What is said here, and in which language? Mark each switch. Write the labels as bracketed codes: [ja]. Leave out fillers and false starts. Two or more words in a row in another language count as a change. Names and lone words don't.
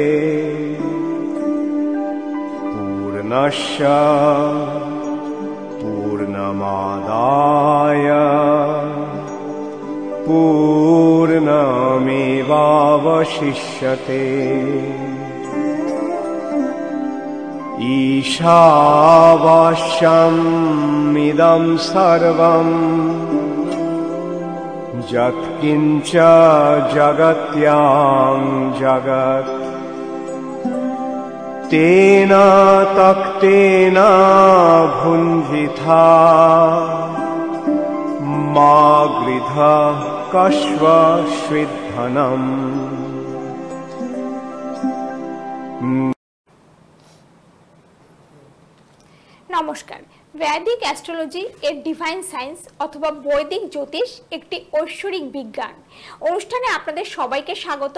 [sa] पूर्णस्य पूर्णमादाय पूर्णमेवावशिष्यते ईशावास्यमिदं सर्वं यत्किञ्च जगत्यां जगत् तेन तक्तेन भुञ्जिथा मा गृधः कश्वश्विद्धनम्। [bn] নমস্কার। বৈদিক অ্যাস্ট্রোলজি এর [en] divine science [bn] অথবা বৈদিক জ্যোতিষ একটি ঐশ্বরিক বিজ্ঞান অনুষ্ঠানে আপনাদের সবাইকে স্বাগত।